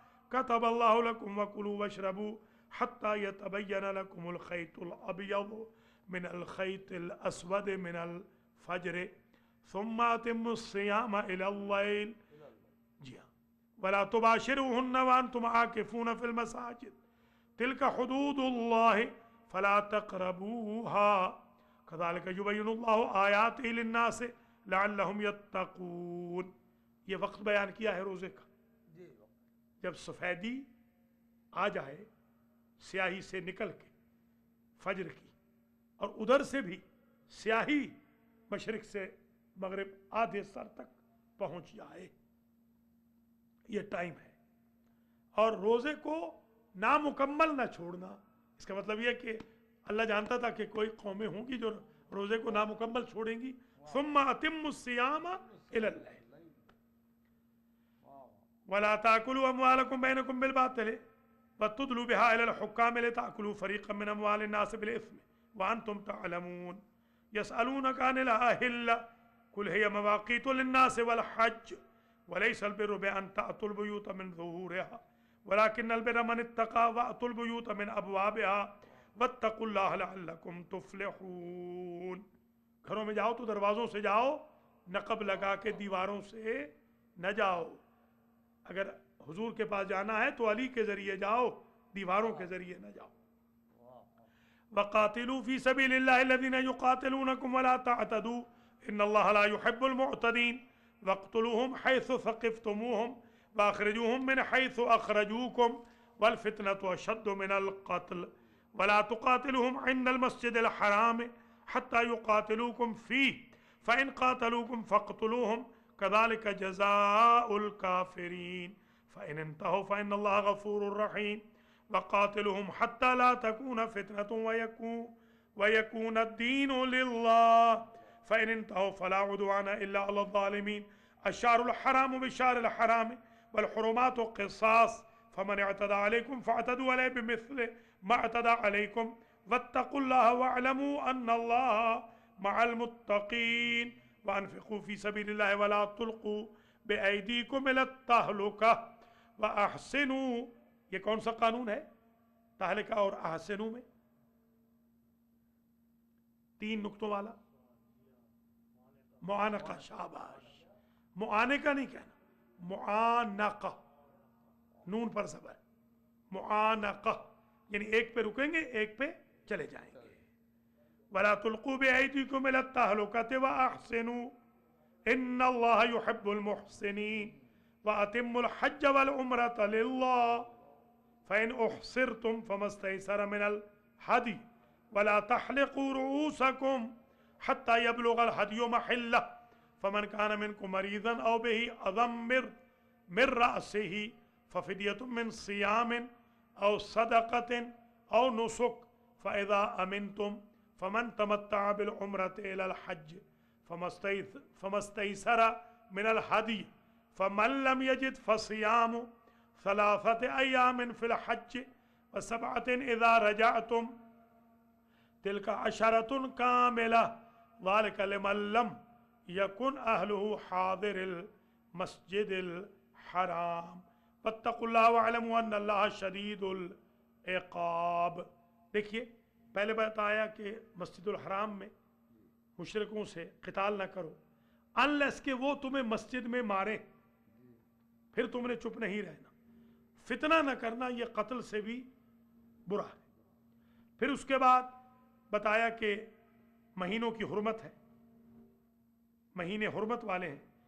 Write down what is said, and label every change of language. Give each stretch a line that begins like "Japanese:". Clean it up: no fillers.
Arabic: كتب الله لكم وكلوا واشربوا حتى يتبين لكم الخيط الأبيض من الخيط الأسود من الفجر ثم أتموا الصيام إلى الليل.
Urdu: جی ہاں.
Arabic: ولا تباشروهن وأنتم عاكفون في المساجد تلك حدود الله فلا تقربوها كذلك يبين الله آياته للناس لعلهم يتقون.
Urdu: یہ وقت بیان کیا ہے روزے کا. جب سفیدی آ جائے سیاہی سے نکل کے فجر کی، اور ادھر سے بھی سیاہی مشرق سے مغرب آدھے سر تک پہنچ جائے، یہ ٹائم ہے. اور روزے کو نامکمل نہ چھوڑنا. اس کا مطلب یہ کہ اللہ جانتا تھا کہ کوئی قومیں ہوں گی جو روزے کو نامکمل چھوڑیں گی.
Arabic: ثم اتم الصیام الی اللیل ولا تاکلوا اموالکم بینکم بالباطل وتدلوا بها الى الحکام لتاکلوا فریقا من اموال الناس بالاثم وانتم تعلمون. يسألونك عن الأهلة قل هي مواقيت للناس والحج وليس البر بأن تأتوا البيوت من ظهورها ولكن البر من اتقى وأتوا البيوت من أبوابها واتقوا الله لعلكم تفلحون.
Urdu: گھروں میں جاؤ تو دروازوں سے جاؤ، نقب لگا کے دیواروں سے نہ جاؤ. اگر حضور کے پاس جانا ہے تو علی کے ذریعے جاؤ، دیواروں کے ذریعے نہ جاؤ.
Arabic: وقاتلوا في سبيل الله الذين يقاتلونكم ولا تعتدوا ان الله لا يحب المعتدين واقتلوهم حيث ثقفتموهم واخرجوهم من حيث اخرجوكم والفتنة اشد من القتل ولا تقاتلوهم عند المسجد الحرام حتى يقاتلوكم فيه فإن قاتلوكم فاقتلوهم كذلك جزاء الكافرين فإن انتهوا فإن الله غفور رحيم وقاتلهم حتى لا تكون فتنة ويكون الدين لله فإن انتهوا فلا عدوان إلا على الظالمين. الشهر الحرام بالشهر الحرام والحرمات قصاص فمن اعتدى عليكم فاعتدوا عليه بمثل ما اعتدى عليكم واتقوا الله واعلموا أن الله مع المتقين وأنفقوا في سبيل الله ولا تلقوا بأيديكم إلى التهلكة وأحسنوا.
Urdu: یہ کون سا قانون ہے؟ تہلکہ اور احسنوا میں 3 نقطوں والا معانقہ. شاباش. معانقہ نہیں کہنا، معانقہ، نون پر زبر. معانقہ یعنی ایک پہ رکیں گے ایک پہ چلے جائیں گے.
Arabic: ولا تلقوا بأيديكم إلى التهلكة وأحسنوا إن الله يحب المحسنين وأتموا الحج والعمرة لله فإن أحصرتم فما استيسر من الهدي ولا تحلقوا رؤوسكم حتى يبلغ الهدي محله فمن كان منكم مريضا أو به أذى من رأسه ففدية من صيام أو صدقة أو نسك فإذا أمنتم فمن تمتع بالعمرة إلى الحج فما استيسر من الهدي فمن لم يجد فصيام 3 أيام في الحج و7 إذا رجعتم تلك 10 كاملة ذلك لمن لم يكن أهله حاضر المسجد الحرام واتقوا الله واعلموا أن الله شديد العقاب.
Urdu: دیکھیے پہلے بتایا کہ مسجد الحرام میں مشرکوں سے قتال نہ کرو انلیس کہ وہ تمہیں مسجد میں مارے، پھر تم نے چپ نہیں رہنا. فتنہ نہ کرنا یہ قتل سے بھی برا ہے. پھر اس کے بعد بتایا کہ مہینوں کی حرمت ہے، مہینے حرمت والے ہیں.